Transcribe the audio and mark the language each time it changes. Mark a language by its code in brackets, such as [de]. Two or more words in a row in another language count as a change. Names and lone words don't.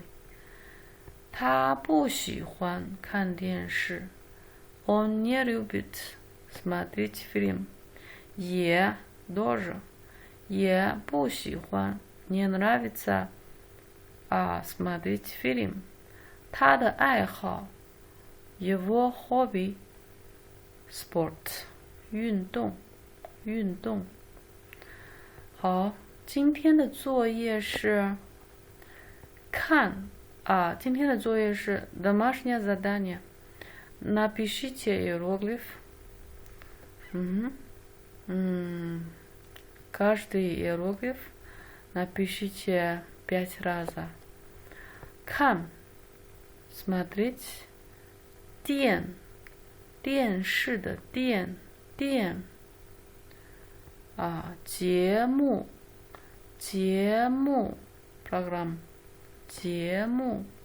[zh] 他不喜欢看电视。 [ru] Он не любит смотреть фильм。也 тоже [zh] 也不喜欢。 [ru] Не нравится смотреть фильм。 [zh] 他的爱好 его [en] hobby sport [zh] 运动。好，今天的作业是看今天的作业是 [ru] домашнее задание. Напишите иероглиф. Каждый иероглиф напишите 5 раз. [zh] 看 смотреть. 电视的电节目 program 节目。